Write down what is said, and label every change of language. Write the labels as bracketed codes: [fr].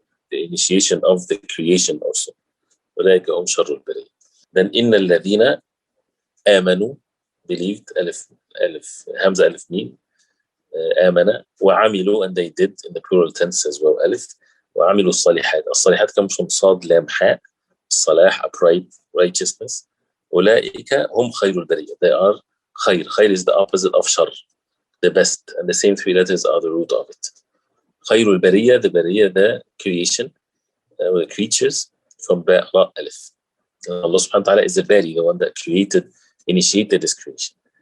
[en] The initiation of the creation also. [ar] أولئك هم شر البرية. [en] Then [ar] إن الذين آمنوا, [en] believed, ألف Hamza ألف ميم, آمنة, وعملوا, and they did, in the plural tense as well, ألف, [ar] وعملوا الصالحات. [en] الصالحات comes from صاد لام حاء, الصلاح, upright, righteousness. [ar] أولئك هم خير البرية. [en] They are خير. خير is the opposite of shar, the best, and the same three letters are the root of it. خير البرية, the bariya, the creation, the creatures, from ba, ra, alif. Allah subhanahu wa ta'ala is the bari, the one that initiated this creation.